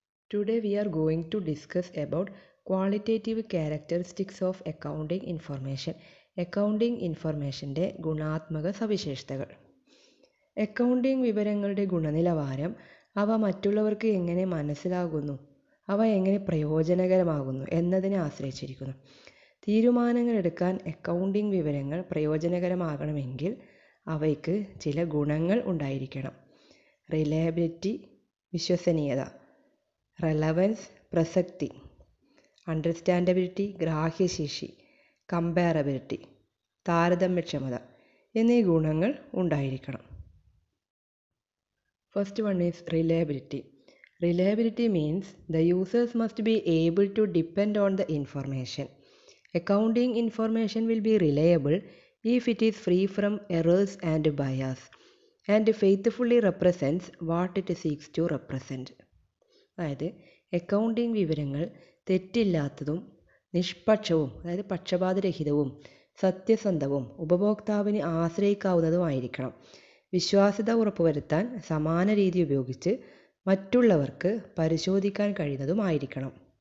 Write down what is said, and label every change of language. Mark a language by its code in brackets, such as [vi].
[en] Today we are going to discuss about qualitative characteristics of accounting information. [ml] Accounting ഇൻഫർമേഷൻ്റെ ഗുണാത്മക സവിശേഷതകൾ. Accounting വിവരങ്ങളുടെ ഗുണനിലവാരം അവ മറ്റുള്ളവർക്ക് എങ്ങനെ മനസ്സിലാകുന്നു, അവ എങ്ങനെ പ്രയോജനകരമാകുന്നു എന്നതിനെ ആശ്രയിച്ചിരിക്കുന്നു. തീരുമാനങ്ങൾ എടുക്കാൻ അക്കൗണ്ടിംഗ് വിവരങ്ങൾ പ്രയോജനകരമാകണമെങ്കിൽ അവയ്ക്ക് ചില ഗുണങ്ങൾ ഉണ്ടായിരിക്കണം. റിലയബിലിറ്റി വിശ്വസനീയത, റെലവൻസ് പ്രസക്തി, അണ്ടർസ്റ്റാൻഡബിലിറ്റി ഗ്രാഹ്യശേഷി, കമ്പാരബിലിറ്റി താരതമ്യക്ഷമത എന്നീ ഗുണങ്ങൾ ഉണ്ടായിരിക്കണം. [en] First one is reliability. Reliability means the users must be able to depend on the information. Accounting information will be reliable if it is free from errors and bias and faithfully represents what it seeks to represent. [ml] അതായത് accounting വിവരങ്ങൾ തെറ്റില്ലാത്തതും നിഷ്പക്ഷവും, അതായത് പക്ഷപാതരഹിതവും സത്യസന്ധവും ഉപഭോക്താവിന് ആശ്രയിക്കാവുന്നതുമായിരിക്കണം. വിശ്വാസ്യത ഉറപ്പുവരുത്താൻ സമാന രീതി ഉപയോഗിച്ച് മറ്റുള്ളവർക്ക് പരിശോധിക്കാൻ കഴിയുന്നതുമായിരിക്കണം.